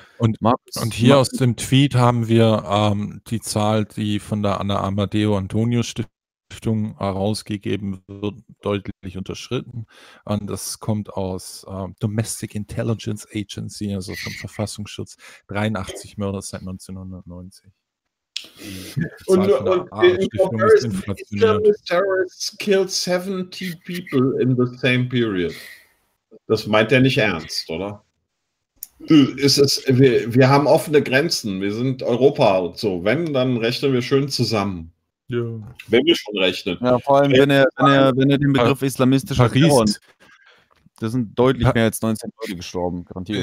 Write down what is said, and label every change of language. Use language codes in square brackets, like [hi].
[de] Und hier aus dem Tweet haben wir die Zahl, die von der Anna Amadeo Antonio Stiftung herausgegeben wird, deutlich unterschritten. Und das kommt aus Domestic Intelligence Agency, also vom Verfassungsschutz, 83 Mörder seit 1990. [en] Und Islamist Terrorists killed 70 people in the same period. [de] Das meint er nicht ernst, oder? Wir haben offene Grenzen, wir sind Europa und so. Wenn, dann rechnen wir schön zusammen. Ja. Wenn wir schon rechnen. Ja, vor allem, wenn er den Begriff islamistischer Terror. Da sind deutlich mehr als 19 Leute gestorben, garantiert.